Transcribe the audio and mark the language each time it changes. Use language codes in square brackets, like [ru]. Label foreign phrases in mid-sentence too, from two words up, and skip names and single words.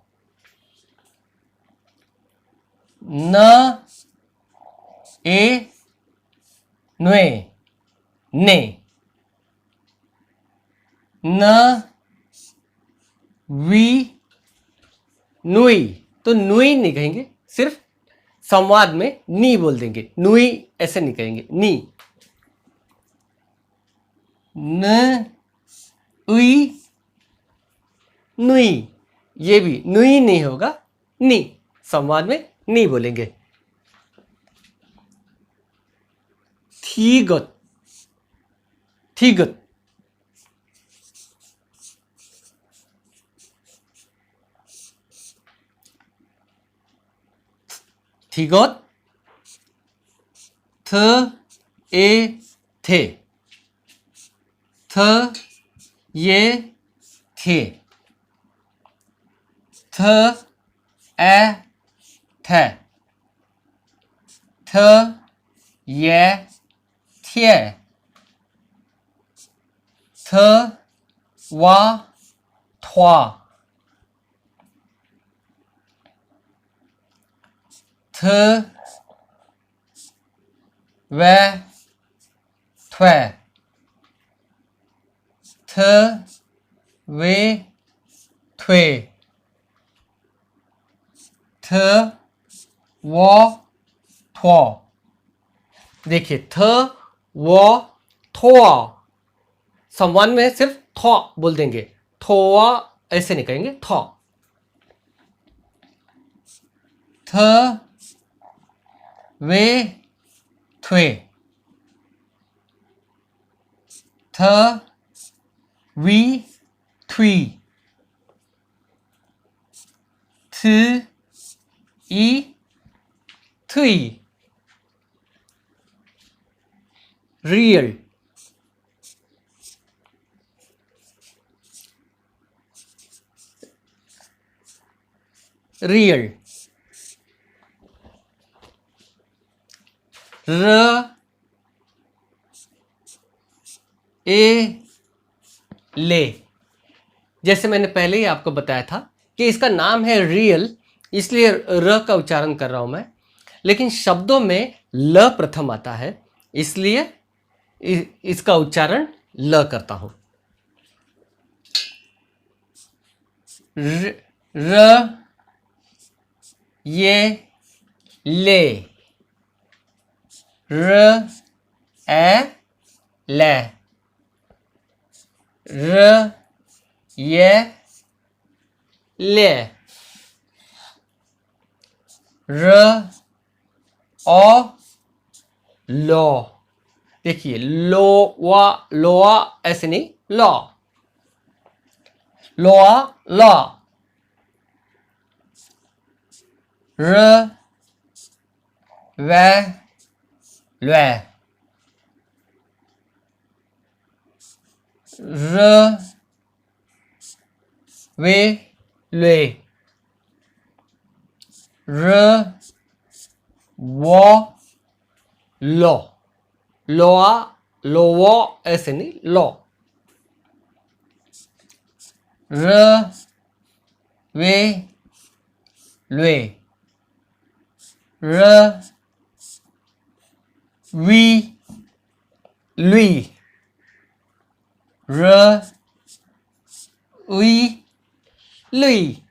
[hi] न ए न्वे ने, न वी नुई, तो नुई नहीं कहेंगे, सिर्फ संवाद में नी बोल देंगे, नुई ऐसे नहीं कहेंगे, नी। न उई नुई, ये भी नुई नहीं होगा, नी, संवाद में नी बोलेंगे। थीगत, थीगत, थीगत, थ ए थे, थ ये थे, थ ए थे, थ ये थे, थ वा थवा। थ वे थ्वे थ वे थ्वे थ वो थो। देखिए थ वो थो, संवान में सिर्फ थो बोल देंगे, थो ऐसे नहीं कहेंगे, थो। थ वे थ्वे थ वी थ्वी थ ई थ्री। रियल रियल र ए ले। जैसे मैंने पहले ही आपको बताया था कि इसका नाम है रियल, इसलिए र का उच्चारण कर रहा हूं मैं, लेकिन शब्दों में ल प्रथम आता है, इसलिए इसका उच्चारण ल करता हूं। र ये ले र ए ले र ये ले र ओ लो। देखिए लो वा लोआ ऐसे नहीं, लो लोआ लो। र वे ल्वे र वे ल्वे र वो लो लोआ लोवो ऐसे नहीं, लो र वे ल्वे र वी लुई र उई लुई।